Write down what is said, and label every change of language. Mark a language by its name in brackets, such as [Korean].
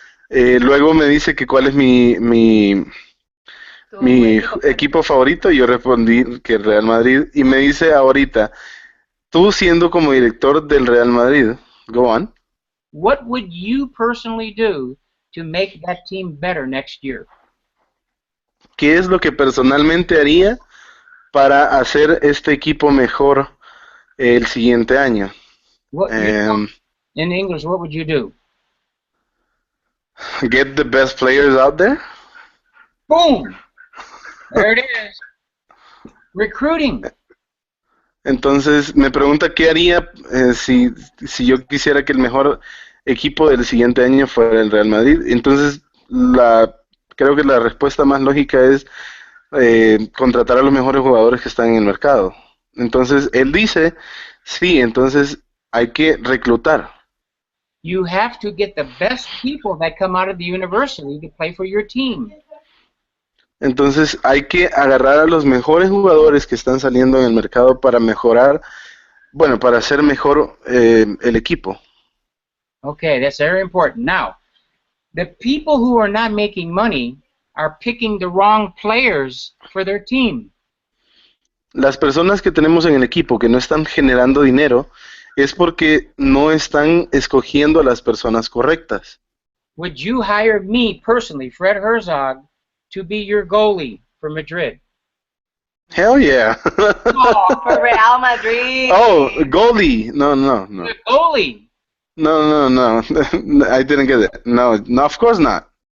[Spanish] Luego me dice que cuál es mi equipo favorito, y yo respondí que Real Madrid. Y me dice ahorita, tú siendo como director del Real Madrid, [English] go on. What would you personally do to make that team better next year? [Spanish] ¿Qué es lo que personalmente haría para hacer este equipo mejor el siguiente año? [English] In English, what would you do? Get the best players out there. Boom! There it is. Recruiting. [Spanish] Entonces me pregunta qué haría si yo quisiera que el mejor equipo del siguiente año fuera el Real Madrid. Entonces creo que la respuesta más lógica es contratar a los mejores jugadores que están en el mercado. Entonces él dice, sí, entonces hay que reclutar. [English] You have to get the best people that come out of the university to play for your team. [Spanish] Entonces hay que agarrar a los mejores jugadores que están saliendo en el mercado para mejorar, bueno, para hacer mejor el equipo. [English] Okay, that's very important. Now, the people who are not making money are picking the wrong players for their team. [Spanish] Las personas que tenemos en el equipo que no están generando dinero es porque no están escogiendo a las personas correctas. [English] Would you hire me personally, Fred Herzog, to be your goalie for Madrid? Hell yeah. Oh, for Real Madrid. Oh, goalie. No. The goalie. No. I didn't get it. No, of course not.